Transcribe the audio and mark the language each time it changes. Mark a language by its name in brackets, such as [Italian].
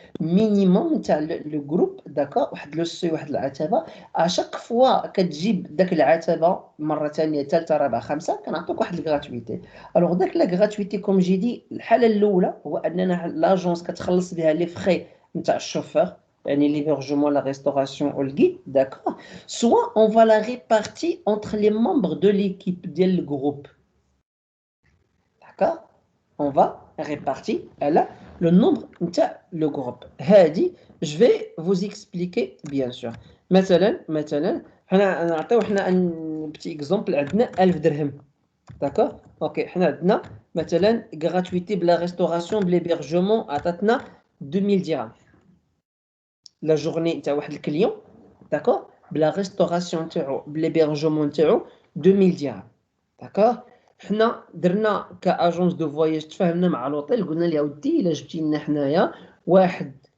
[Arabic] مينيموم تاع لو جروب داكوغ واحد لو سي واحد العتبه اشاك فوا كتجيب داك العتبه مره ثانيه ثالثه رابعه خمسه كنعطيك واحد الغراتويتي الوغ داك لا غراتويتي كوم جي دي الحاله الاولى هو اننا لاجونس كتخلص بها لي فخي نتاع الشوفور يعني [French] l'hébergement, la restauration ou le guide, d'accord. Soit on va la répartir entre les membres de l'équipe, du groupe. D'accord. On va répartir là, le nombre de le groupe. Hadi, je vais vous expliquer bien sûr. [Arabic] مثلا حنا نعطيو حنا [French] un petit exemple [Arabic] عندنا 1000 درهم. D'accord. OK, حنا عندنا مثلا gratuité بلا restauration بلhébergement عطاتنا 2000 dirhams. [French] La journée [Arabic] تاع واحد الكليون داكوغ بلا ريستوراسيون تاعو بليبرجمون تاعو 2000 درهم داكوغ حنا درنا كاجونس دو فواياج تفاهمنا مع لوطيل قلنا ليه ودي الا جبتي لنا حنايا واحد